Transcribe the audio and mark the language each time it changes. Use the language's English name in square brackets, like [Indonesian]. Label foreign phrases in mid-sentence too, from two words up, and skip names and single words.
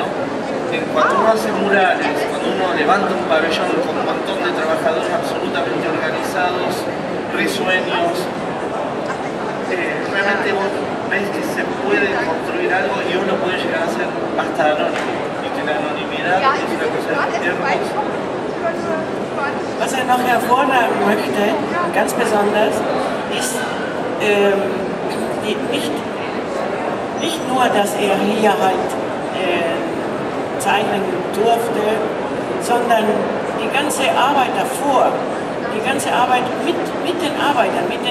[Spanish] Cuando uno hace murales, cuando uno levanta un pabellón con un montón de trabajadores absolutamente organizados, risueños, realmente vos ves que se puede construir algo y uno puede llegar a ser hasta anónimo, y que la anonimidad es una cosa hermosa. [German] Was noch hervorragen möchte, ganz besonders, ist nicht nur, dass hier halt zeichnen durfte, sondern die ganze Arbeit davor, die ganze Arbeit mit den Arbeitern,